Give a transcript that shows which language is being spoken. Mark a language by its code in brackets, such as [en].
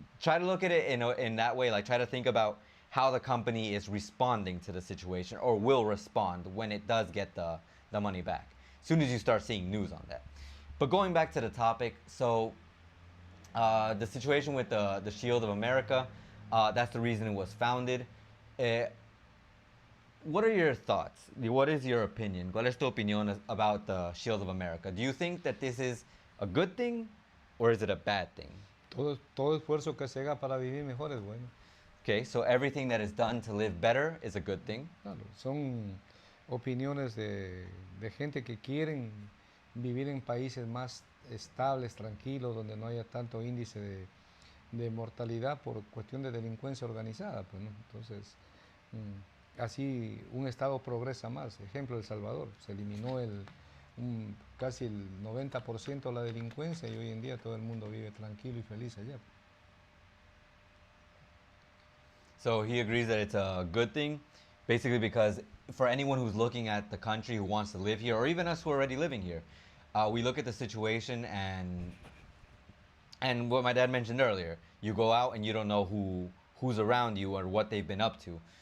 [en] Try to look at it in that way, like try to think about how the company is responding to the situation or will respond when it does get the money back, as soon as you start seeing news on that. But going back to the topic, so the situation with the Shield of America, that's the reason it was founded. What are your thoughts? What is your opinion? [es] ¿Cuál es tu opinión [en] about the Shield of America? Do you think that this is a good thing or is it a bad thing? [es] Todo esfuerzo que se haga para vivir mejor es bueno. [en] Okay, so everything that is done to live better is a good thing. [es] Claro, son opiniones de gente que quieren vivir en países más estables, tranquilos, donde no haya tanto índice de mortalidad por cuestión de delincuencia organizada, pues, ¿no? Entonces, así un estado progresa más. Ejemplo, El Salvador, se eliminó casi el 90% de la delincuencia y hoy en día todo el mundo vive tranquilo y feliz allá. [en] So he agrees that it's a good thing, basically because for anyone who's looking at the country who wants to live here, or even us who are already living here, we look at the situation and what my dad mentioned earlier, you go out and you don't know who's around you or what they've been up to.